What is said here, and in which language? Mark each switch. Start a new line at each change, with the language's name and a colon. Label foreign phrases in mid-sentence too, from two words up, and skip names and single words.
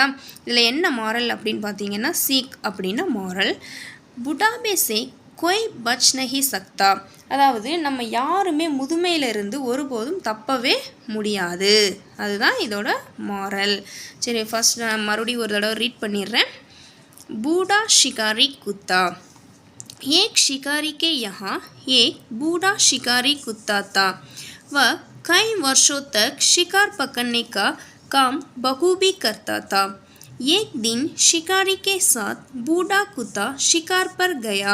Tamil: இதில் என்ன மாரல் அப்படின்னு பார்த்தீங்கன்னா சீக் அப்படின்னா மாரல்.
Hindi: बुढ़ापे से कोई बच नहीं सकता.
Tamil: அதாவது நம்ம யாருமே முதுமையிலிருந்து ஒருபோதும் தப்பவே முடியாது. அதுதான் இதோட மாரல். சரி, ஃபர்ஸ்ட் நான் மறுபடியும் ஒரு தடவை ரீட் பண்ணிடுறேன்.
Hindi: बूढ़ा शिकारी कुत्ता. एक शिकारी के यहाँ एक बूढ़ा शिकारी कुत्ता था. वह कई वर्षों तक शिकार पकड़ने का काम बखूबी करता था. एक दिन शिकारी के साथ बूढ़ा कुत्ता शिकार पर गया.